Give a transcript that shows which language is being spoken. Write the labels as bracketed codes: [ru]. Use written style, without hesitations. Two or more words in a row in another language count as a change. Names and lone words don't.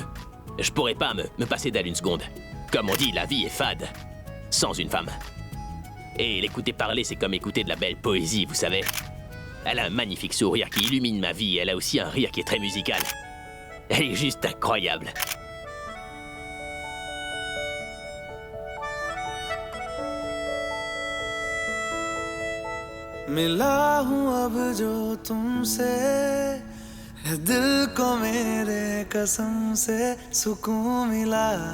[fr] Je pourrais pas me passer d'elle une seconde. Comme on dit, la vie est fade. Sans une femme. Et l'écouter parler, c'est comme écouter de la belle poésie, vous savez. Elle a un magnifique sourire qui illumine ma vie, elle a aussi un rire qui est très musical. Elle est juste incroyable. [hi] मिला हूँ अब जो तुमसे है दिल को मेरे कसम से सुकून मिला